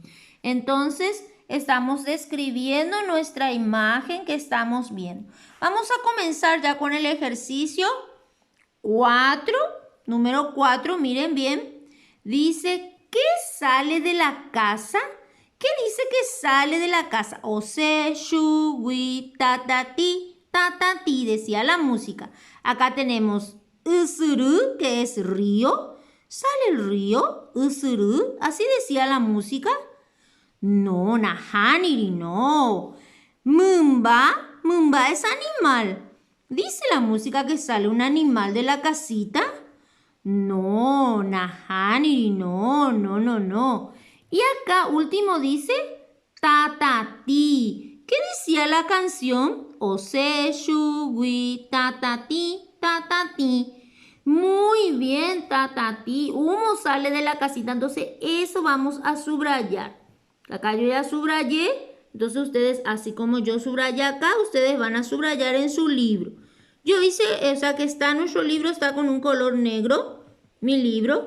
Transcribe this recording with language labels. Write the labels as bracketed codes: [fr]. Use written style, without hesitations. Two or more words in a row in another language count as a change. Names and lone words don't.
[es] Entonces, estamos describiendo nuestra imagen que estamos viendo. Vamos a comenzar ya con el ejercicio 4, número 4, miren bien. Dice, ¿qué sale de la casa? ¿Qué dice que sale de la casa? Ose, shu, wi, tatati, tatati, decía la música. Acá tenemos usuru, que es río. ¿Sale el río? Usuru, así decía la música. No, nahaniri, no. Mumba, Mumba es animal. ¿Dice la música que sale un animal de la casita? No, nahaniri, no, no, no, no. Y acá último dice tatati. ¿Qué decía la canción? Ose, shu, wi, tatati, tatati. Muy bien, tatati. Humo sale de la casita, entonces eso vamos a subrayar. Acá yo ya subrayé. Entonces ustedes, así como yo subrayé acá, ustedes van a subrayar en su libro. Yo hice, o sea que está en nuestro libro, está con un color negro, mi libro.